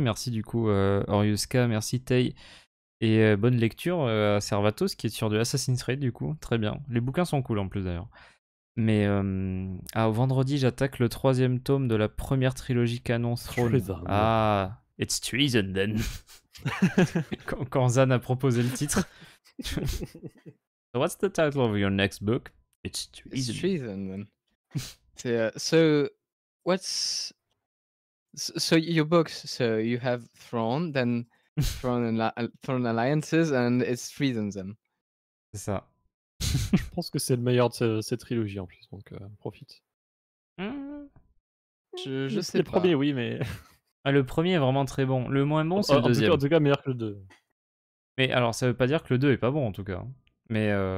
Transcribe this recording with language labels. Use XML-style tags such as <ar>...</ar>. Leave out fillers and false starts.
<fr>Merci du coup Oriuska, merci Tay et bonne lecture à Servatos qui est sur de Assassin's Creed du coup, très bien. Les bouquins sont cool en plus d'ailleurs. Mais vendredi j'attaque le 3e tome de la première trilogie canon Throne.</fr> <en>Treason. Ah, it's treason then.</en> <fr>quand Zan a proposé le titre.</fr> <en>So what's the title of your next book? It's treason. It's treason, man.</en> <fr>C'est</fr> <en>so what's so your books? So you have Throne, then Throne Alliances, and it's treason then.</en> <fr>C'est ça. Je pense que c'est le meilleur de cette trilogie en plus, donc profite. Je sais Le pas. premier, oui, mais. Ah, le premier est vraiment très bon. Le moins bon, c'est le deuxième. En tout cas, meilleur que le 2. Mais alors, ça veut pas dire que le 2 est pas bon en tout cas. Mais.</fr>